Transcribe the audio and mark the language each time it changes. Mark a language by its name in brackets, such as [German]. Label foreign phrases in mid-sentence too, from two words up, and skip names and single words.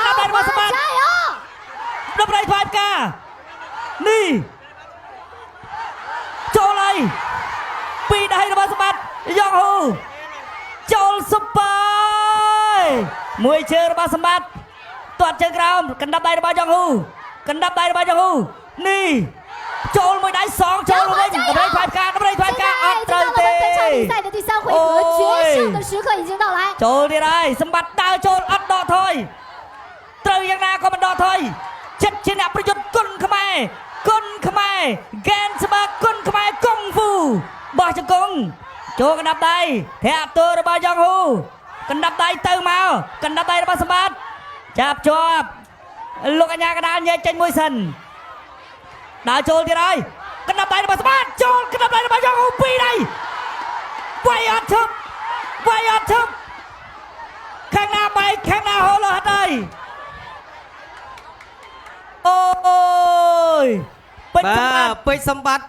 [Khmer] តម្រៃផ្លាយការនេះចូលហើយពីដៃរបស់សម្បត្តិយ៉ាងហូចូលសុបាយមួយជើងរបស់សម្បត្តិទាត់ជើងក្រោមកណ្ដាប់ដៃរបស់យ៉ាងហូនេះចូលមួយដៃសងចូលវិញតម្រៃផ្លាយការអត់ត្រូវទេ [Chinese] 本场比赛的第三回合决胜的时刻已经到来 [Khmer] ចូលទៀតហើយសម្បត្តិដើរចូលអត់ដកថយត្រូវយ៉ាងណាក៏មិនដកថយចិត្តជាអ្នកប្រយុទ្ធគុណ ខ្មែរហ្គេនស្បាគុណខ្មែរកុងហ្វូបោះជង្គង់ចូលកណ្ដាប់ដៃធាក់ទោរបស់យ៉ាង ហូកណ្ដាប់ដៃទៅមកកណ្ដាប់ដៃរបស់សម្បត្តិចាប់ជាប់លោកអញ្ញាកណ្ដាលញែកចេញមួយសិនដើរចូលទៀតហើយកណ្ដាប់ដៃរបស់សម្បត្តិចូលកណ្ដាប់ដៃរបស់យ៉ាងហូពីរដៃវាយអត់ឈប់ខាងណាបែកខាងណាហូរលោះហើយអូយពេជ្រសម្បត្តិ